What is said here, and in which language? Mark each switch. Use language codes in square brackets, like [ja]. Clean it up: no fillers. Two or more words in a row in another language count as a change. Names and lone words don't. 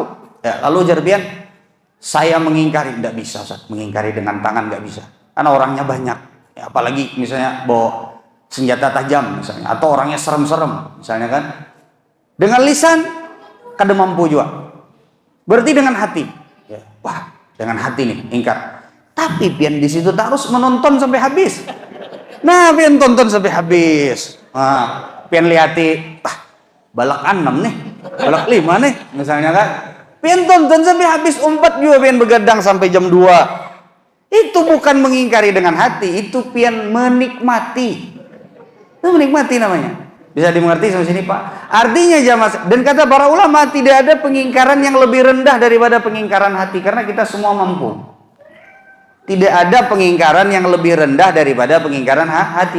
[id] Ya, lalu jar saya mengingkari, tidak bisa Ustaz. Mengingkari dengan tangan nggak bisa. Karena orangnya banyak. Ya, apalagi misalnya bawa senjata tajam misalnya, atau orangnya serem-serem misalnya kan. Dengan lisan kada mampu juga. Berarti dengan hati. Ya, wah, dengan hati nih ingkar. Tapi pian di situ harus menonton sampai habis. Nah, pian tonton sampai habis. Pian lihati, balak 6 nih, balak 5 nih misalnya kan. Pian tonton sampai habis, umpat juga pian begadang sampai jam 2. Itu bukan mengingkari dengan hati, itu pian menikmati. Itu menikmati namanya. Bisa dimengerti sampai sini, Pak? Artinya jamaah, dan kata para ulama tidak ada pengingkaran yang lebih rendah daripada pengingkaran hati karena kita semua mampu. Tidak ada pengingkaran yang lebih rendah daripada pengingkaran hati.